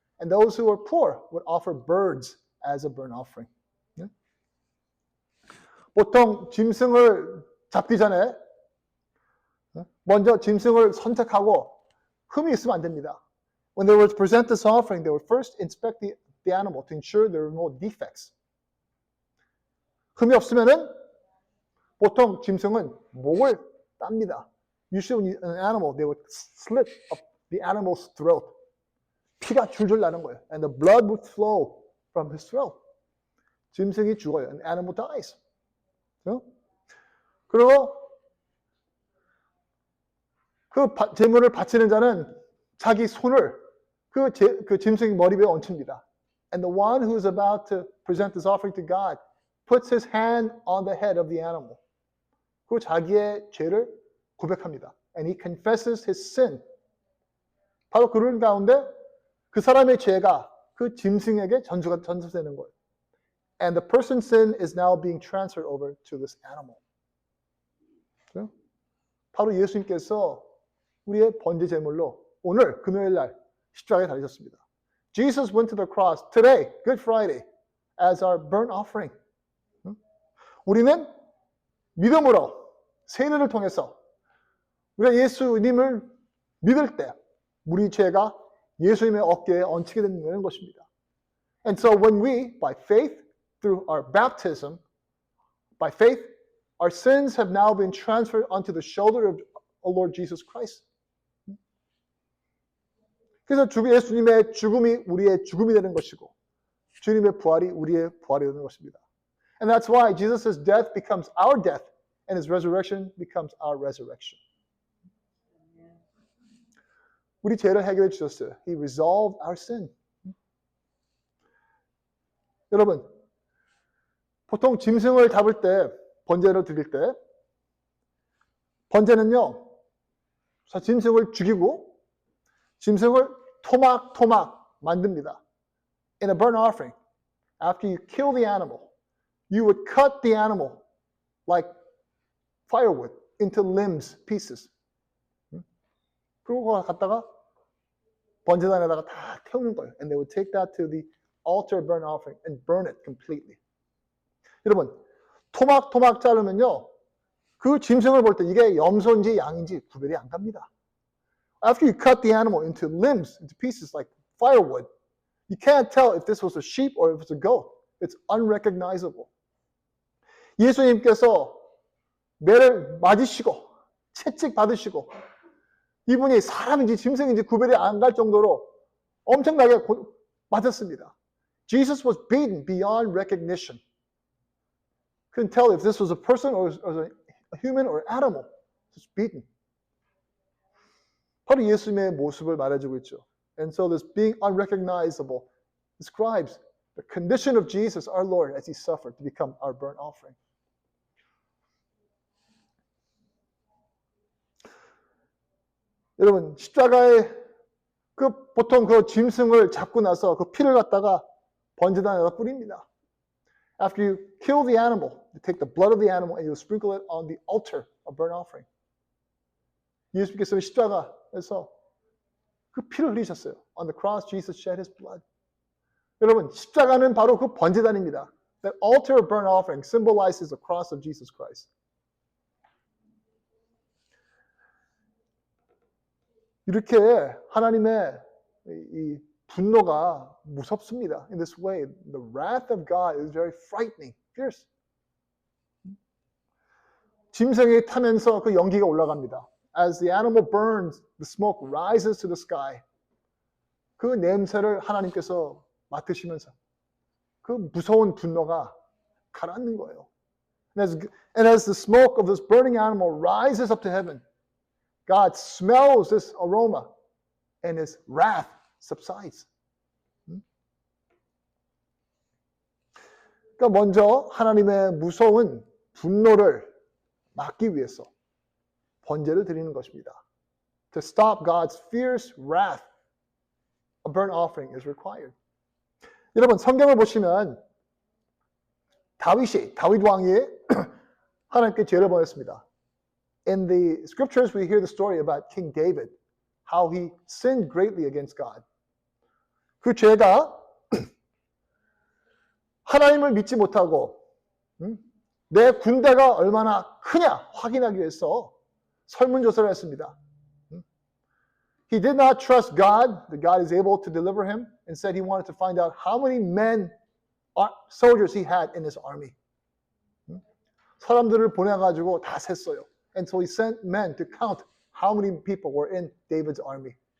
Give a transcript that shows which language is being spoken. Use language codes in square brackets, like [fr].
[en] And those who were poor would offer birds as a burnt offering. [ko] 보통 짐승을 잡기 전에 먼저 짐승을 선택하고 흠이 있으면 안 됩니다. [en] When they were to present this offering, they would first inspect the animal to ensure there were no defects. [ko] 흠이 없으면은 보통 짐승은 목을 땁니다. [en] usually an animal, they would slit up the animal's throat. [ko] 피가 줄줄 나는 거예요. [en] And the blood would flow from his throat. [ko] 짐승이 죽어요. [en] An animal dies. [ko] 그리고 그 제물을 바치는 자는 자기 손을 그 짐승의 머리 위에 얹힙니다. [en] And the one who is about to present this offering to God puts his hand on the head of the animal. [ko] 그리고 자기의 죄를 고백합니다. [en] And he confesses his sin. [ko] 바로 그런 가운데 그 사람의 죄가 그 짐승에게 전수되는 거예요. [en] And the person's sin is now being transferred over to this animal. [ko] 바로 예수님께서 우리의 번제 제물로 오늘 금요일 날 십자가에 달리셨습니다. [en] Jesus went to the cross today, Good Friday, as our burnt offering. [ko] 우리는 믿음으로 세례를 통해서 우리가 예수님을 믿을 때 우리 죄가 예수님의 어깨에 얹히게 되는 것입니다. [en] And so when we, by faith, through our baptism, by faith, our sins have now been transferred onto the shoulder of our Lord Jesus Christ. [ko] 그래서 예수님의 죽음이 우리의 죽음이 되는 것이고 주님의 부활이 우리의 부활이 되는 것입니다. [en] And that's why Jesus' death becomes our death and his resurrection becomes our resurrection. [ko] 우리 죄를 해결해 주셨어요. [en] He resolved our sin. [ko] 여러분, 보통 짐승을 잡을 때, 번제를 드릴 때, 번제는요, 짐승을 죽이고, 짐승을 토막토막 만듭니다. [en] In a burnt offering, after you kill the animal, you would cut the animal like firewood into limbs, pieces. [ko] 그리고 그거 갖다가 번제단에다가 다 태우는 거예요. [en] And they would take that to the altar burnt offering and burn it completely. [ko] 여러분, 토막토막 자르면요, 그 짐승을 볼 때 이게 염소인지 양인지 구별이 안 갑니다. [en] After you cut the animal into limbs, into pieces like firewood, you can't tell if this was a sheep or if it's a goat. It's unrecognizable. [ko] 예수님께서 매를 맞으시고 채찍 받으시고 이분이 사람인지 짐승인지 구별이 안 갈 정도로 엄청나게 맞았습니다. [en] Jesus was beaten beyond recognition. Couldn't tell if this was a person or a human or animal. Just beaten. [ko] 바로 예수님의 모습을 말해주고 있죠. [en] And so this being unrecognizable describes the condition of Jesus, our Lord, as he suffered to become our burnt offering. [ko] 여러분, 십자가에 보통 그 짐승을 잡고 나서 그 피를 갖다가 번제단에다 뿌립니다. [en] After you kill the animal, you take the blood of the animal and you sprinkle it on the altar of burnt offering. [ko] 예수님께서 십자가에서 그 피를 흘리셨어요. [en] On the cross, Jesus shed his blood. [ko] 여러분, 십자가는 바로 그 번제단입니다. [en] That altar of burnt offering symbolizes the cross of Jesus Christ. [ko] 이렇게 하나님의 이 분노가 무섭습니다. [en] In this way, the wrath of God is very frightening, fierce. [ko] 짐승이 타면서 그 연기가 올라갑니다. [en] As the animal burns, the smoke rises to the sky. [ko] 그 냄새를 하나님께서 맡으시면서 그 무서운 분노가 가라앉는 거예요. [en] And as the smoke of this burning animal rises up to heaven, God smells this aroma and his wrath subsides. [ko] 그러니까 먼저 하나님의 무서운 분노를 막기 위해서 번제를 드리는 것입니다. [en] To stop God's fierce wrath, a burnt offering is required. [ko] 여러분, 성경을 보시면 다윗 왕이 하나님께 죄를 범했습니다. [en] In the scriptures, we hear the story about King David, how he sinned greatly against God. [ko] 그 죄가 하나님을 믿지 못하고 내 군대가 얼마나 크냐 확인하기 위해서 설문조사를 했습니다. [en] He did not trust God, that God is able to deliver him. Instead, he wanted to find out how many men, soldiers he had in his army. [ko] 사람들을 보내가지고 다 셌어요. [en] And so he sent men to count how many people were in David's army.